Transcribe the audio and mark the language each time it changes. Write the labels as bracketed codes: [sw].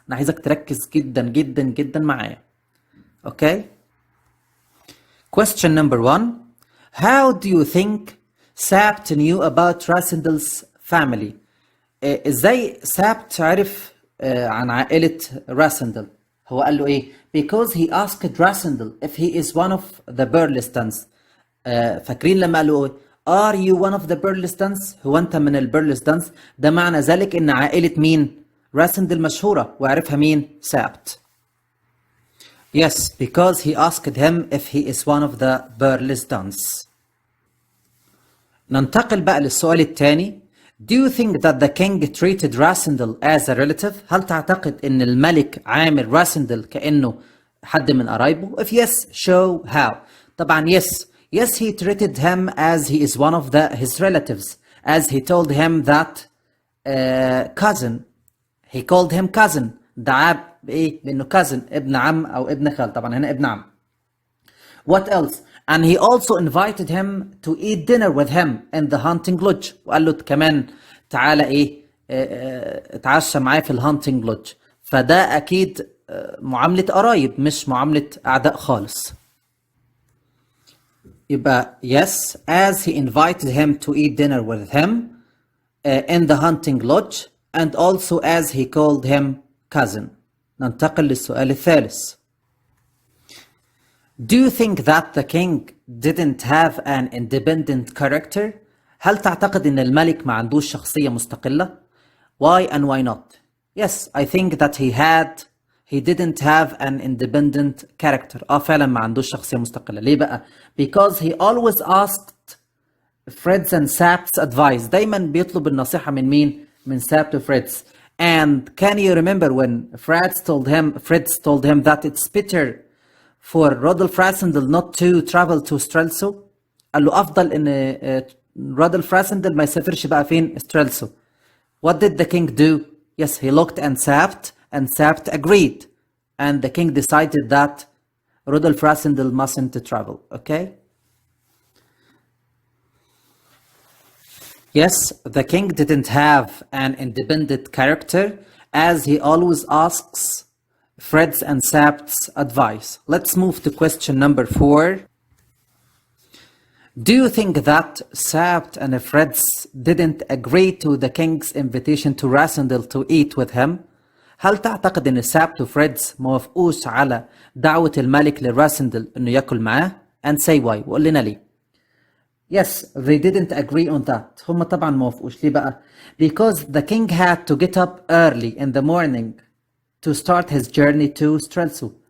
[ar] انا عايزك تركز جدا جدا جدا معايا. [en] Okay. Question number 1. How do you think سابت knew about Rasendell's family؟ [ar] ازاي سابت عرف عن عائلة راسندل؟ هو قال له ايه؟ [en] Because he asked Rasendell if he is one of the Burlestons. [ar] فاكرين لما قال له [en] Are you one of the Burlestons؟ [ar] هو انت من البرلستونز؟ ده معنى ذلك ان عائلة مين؟ راسندل مشهورة وعرفها مين؟ سابت. [en] Yes, because he asked him if he is one of the Burlestons. [ar] ننتقل بقى للسؤال الثاني. [en] Do you think that the king treated Rasendell as a relative؟ [ar] هل تعتقد ان الملك عامل راسندل كأنه حد من قرايبه؟ [en] If yes, show how. [ar] طبعا [en] yes he treated him as he is one of his relatives, as he told him that cousin. He called him cousin. [ar] دعاه بايه؟ بانه cousin ابن عم او ابن خال. طبعا هنا ابن عم. [en] What else? And he also invited him to eat dinner with him in the hunting lodge. [ar] وقال له كمان تعالى ايه اتعشى معاه في الهانتنج لودج. فده اكيد معاملة قرايب مش معاملة اعداء خالص. يبقى [en] yes, as he invited him to eat dinner with him in the hunting lodge, and also as he called him cousin. [ar] ننتقل للسؤال الثالث. [en] Do you think that the king didn't have an independent character؟ [ar] هل تعتقد ان الملك ما عندوش شخصية مستقلة؟ [en] Why and why not؟ Yes, I think that he didn't have an independent character. [ar] فعلا ما عندوش شخصية مستقلة. ليه بقى؟ [en] Because he always asked Fred's and Sap's advice. [ar] دايما بيطلب النصيحة من مين؟ من Sap to Fred's. [en] And can you remember when Fred's told him that it's better for Rodolph Rasendell not to travel to Strelso? [ar] قال له أفضل إن Rodolph Rasendell ما يسافرش بقى فين؟ Strelso. [en] What did the king do? Yes, he looked and Sapt agreed. And the king decided that Rodolph Rasendell mustn't travel. Okay? Yes, the king didn't have an independent character as he always asks Fred's and Sapt's advice. Let's move to question number 4. Do you think that Sapt and Fred's didn't agree to the king's invitation to Rasendell to eat with him? [ar] هل تعتقد ان سابت وفريدز ما وافقوش على دعوة الملك لراسندل انه ياكل معاه؟ [en] And say why. [ar] وقول لنا ليه. [en] Yes, they didn't agree on that. [ar] هم طبعا ما وافقوش. ليه بقى؟ [en] Because the king had to get up early in the morning to start his journey to Strelso.